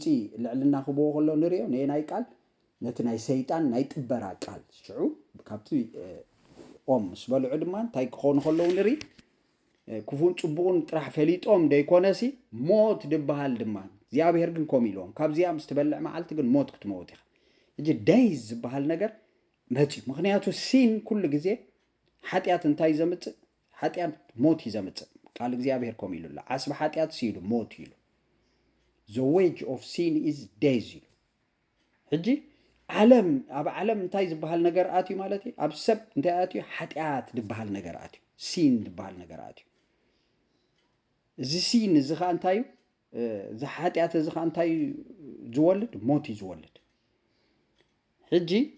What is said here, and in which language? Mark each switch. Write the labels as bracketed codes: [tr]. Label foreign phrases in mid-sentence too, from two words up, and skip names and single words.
[ti] ልዕልና ክብዎ ከሎ ንሪኦ ነናይ ቃል ነቲ ናይ ሰይጣን ናይ ጥበራ ቃል ሽዑ ካብቲ ኦም ምስ በልዑ ድማ እንታይ ክኾኑ ከለዉ ንርኢ ክፉን ፅቡቕን ጥራሕ ፈሊጦም ደይኮነሲ ሞት ድበሃል ድማ እግዚኣብሔር ግን ከምኡ ኢልዎም ካብዚኣ ምስ ትበልዕ መዓልቲ ግን ሞት ክትመውት ኢኻ እጂ ደይዝ ዝበሃል ነገር መፅኡ ምክንያቱ ሲን ኩሉ ግዜ ሓጢኣት እንታይ ዘምፅእ ሓጢኣት ሞት እዩ ዘምፅእ ቃል እግዚኣብሔር ከምኡ ኢሉ ኣሎ ዓስቢ ሓጢኣት ሲኢሉ ሞት ኢሉ [en] the wage of sin is death [ti] ኢሉ ሕጂ ዓለም ኣብ ዓለም እንታይ ዝበሃል ነገር ኣትዩ ማለት እዩ ኣብ ሰብ እንታይ ኣትዩ ሓጢኣት ዝበሃል ነገር ኣትዩ ሲን ዝበሃል ነገር ኣትዩ እዚ ሲን እዚ ከዓ እንታይ እዩ እዚ ሓጢኣት እዚ ከዓ እንታይ ዝወልድ ሞት እዩ ዝወልድ ሕጂ